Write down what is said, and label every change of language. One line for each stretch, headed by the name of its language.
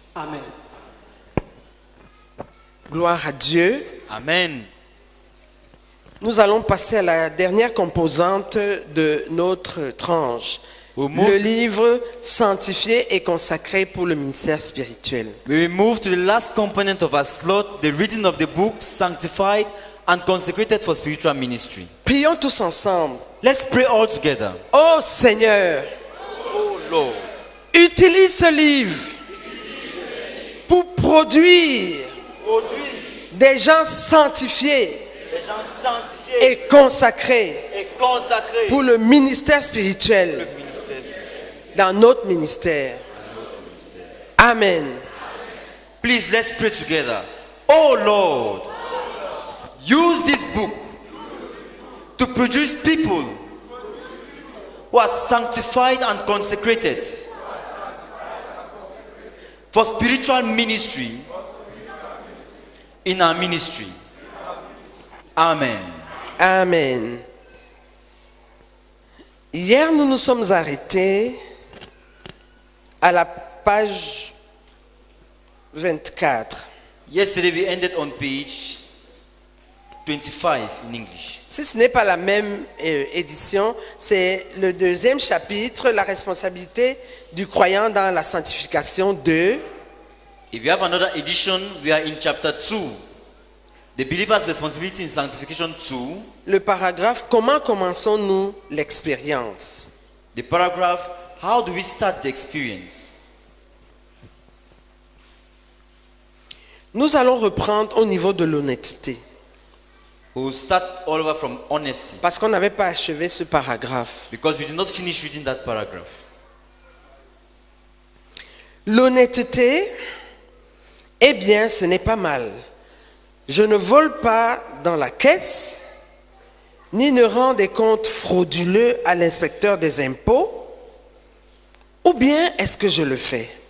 French: Amen. Gloire à Dieu. Amen. Nous allons passer à la dernière composante de notre tranche. Le livre sanctifié et consacré pour le ministère spirituel.
English: We will move to the last component of our slot, the reading of the book, sanctified and consecrated for spiritual ministry.
French: Prions tous ensemble.
English: Let's pray all together.
French: Oh Seigneur,
English: Oh Lord,
French: utilise ce livre pour produire des gens sanctifiés les gens sanctifiés et consacrés et consacrés pour le ministère spirituel le ministère spirituel. dans notre ministère. Amen.
English: Please, let's pray together. Oh Lord, use this book to produce people who are sanctified and consecrated for spiritual ministry in our ministry.
French: Amen. Amen. Hier, nous nous sommes arrêtés à la page 24.
English: Yesterday we ended on page 25 in English.
French: Si ce n'est pas la même édition, c'est le deuxième chapitre, la responsabilité du croyant dans la sanctification 2.
English: If you have another edition, we are in chapter 2. The believer's responsibility in sanctification 2.
French: Le paragraphe, comment commençons-nous l'expérience?
English: The paragraph, how do we start the experience?
French: Nous allons reprendre au niveau de l'honnêteté.
English: We'll start all over from honesty.
French: Parce qu'on n'avait pas achevé ce paragraphe.
English: Because we did not finish reading that paragraph.
French: L'honnêteté, eh bien, ce n'est pas mal. Je ne vole pas dans la caisse, ni ne rends des comptes frauduleux à l'inspecteur des impôts, ou bien est-ce que je le fais?